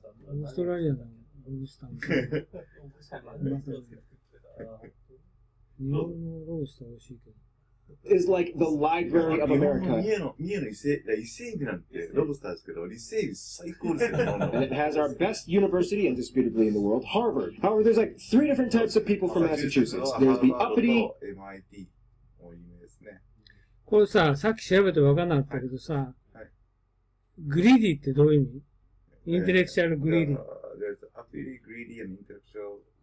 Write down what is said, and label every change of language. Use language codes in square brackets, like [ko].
[ja] オーストラリアのロブスターも。日本のロブスター美味しいけど。 [en] Is like the Library of America. [ja] 三重の伊勢海老なんてロブスターですけど、伊勢海老最高ですよ。 [en] And it has our best university, indisputably in the world, Harvard. However, there's like 3 different types of people from Massachusetts. There's the uppity. [ja] MIT も有名ですね。これさ、さっき調べて分かんなかったけどさ、グリーディってどういう意味？ [en] インテレクチャルグリーディ。 There's uppity, greedy, and intellectual.